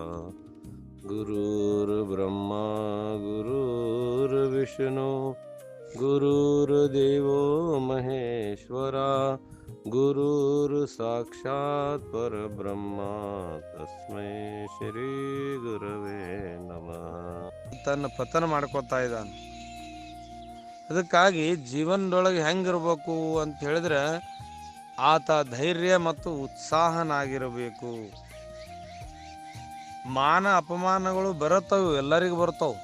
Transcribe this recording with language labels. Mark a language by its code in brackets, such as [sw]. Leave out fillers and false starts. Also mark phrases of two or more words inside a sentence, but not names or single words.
[sa] गुरुर्ब्रह्मा गुरुर्विष्णू गुरुर्देवो महेश्वरा गुरुर्साक्षात् परब्रह्मा तस्मै ಶ್ರೀ ಗುರವೇ ನಮಃ. [kn] ತನ್ನ ಪತನ ಮಾಡ್ಕೋತಾ ಇದ್ದಾನೆ. ಅದಕ್ಕಾಗಿ ಜೀವನದೊಳಗೆ ಹೆಂಗಿರ್ಬೇಕು ಅಂತ ಹೇಳಿದ್ರೆ ಆತ ಧೈರ್ಯ ಮತ್ತು ಉತ್ಸಾಹನಾಗಿರಬೇಕು. ಮಾನ ಅಪಮಾನಗಳು ಬರುತ್ತವೆ, ಎಲ್ಲರಿಗೂ ಬರ್ತಾವೆ.